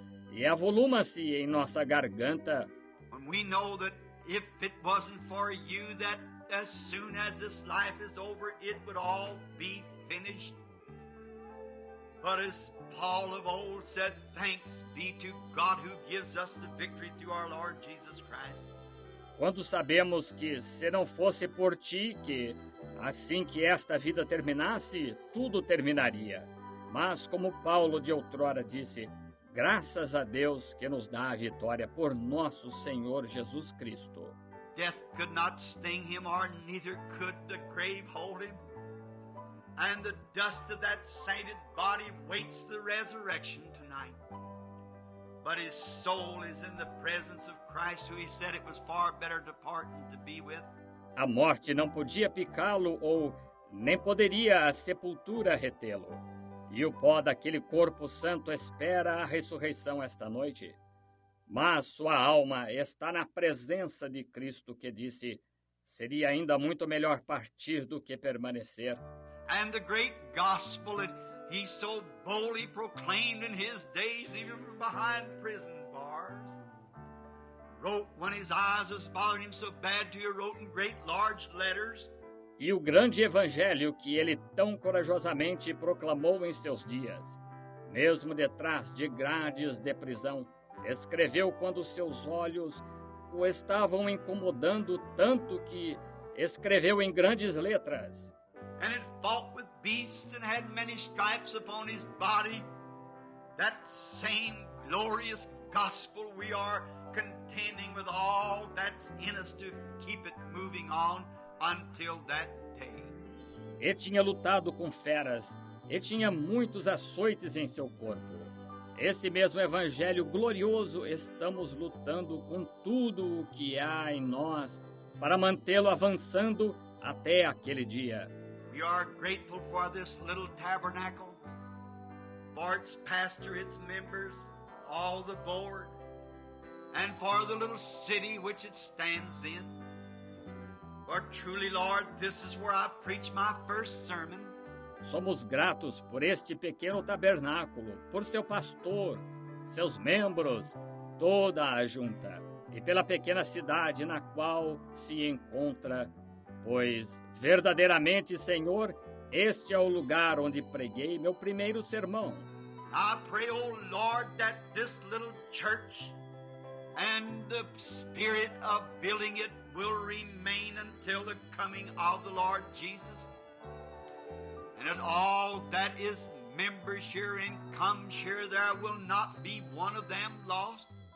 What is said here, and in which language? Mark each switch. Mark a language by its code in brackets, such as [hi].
[pt] E avoluma-se em nossa garganta. [en] When we know that if it wasn't for you, that as soon as this life is over, it would all be finished. But as Paul of old said, thanks be to God who gives us the victory through our Lord Jesus Christ. [pt] Quando sabemos que, se não fosse por ti, que assim que esta vida terminasse, tudo terminaria. Mas, como Paulo de outrora disse, graças a Deus que nos dá a vitória por nosso Senhor Jesus Cristo. [en] Death could not sting him, or neither could the grave hold him. And the dust of that sainted body waits the resurrection tonight. But his soul is in the presence of Christ, who he said it was far better to part and to be with. [pt] A morte não podia picá-lo ou nem poderia a sepultura retê-lo. E o pó daquele corpo santo espera a ressurreição esta noite. Mas sua alma está na presença de Cristo, que disse: seria ainda muito melhor partir do que permanecer. [en] And the great gospel that he so boldly proclaimed in his days, even from behind prison bars, wrote when his eyes was bothering him so bad to, he wrote in great large letters. [pt] E o grande evangelho que ele tão corajosamente proclamou em seus dias, mesmo detrás de grades de prisão, escreveu quando seus olhos o estavam incomodando tanto que escreveu em grandes letras. [en] And had fought with beasts and had many stripes upon his body. That same glorious gospel we are contending with all that's in us to keep it moving on until that day. [pt] E tinha lutado com feras, e tinha muitos açoites em seu corpo. Esse mesmo evangelho glorioso estamos lutando com tudo o que há em nós para mantê-lo avançando até aquele dia. [en] We are grateful for this little tabernacle, for its pastor, its members, all the board, and for the little city which it stands in. For truly, Lord, this is where I preach my first sermon. [pt] Somos gratos por este pequeno tabernáculo, por seu pastor, seus membros, toda a junta, e pela pequena cidade na qual se encontra, pois, verdadeiramente, Senhor, este é o lugar onde preguei meu primeiro sermão. [en] I pray, oh Lord, that this little church and the spirit of building it will remain until the coming of the Lord Jesus. And that all that is members here and comes here, there will not be one of them lost.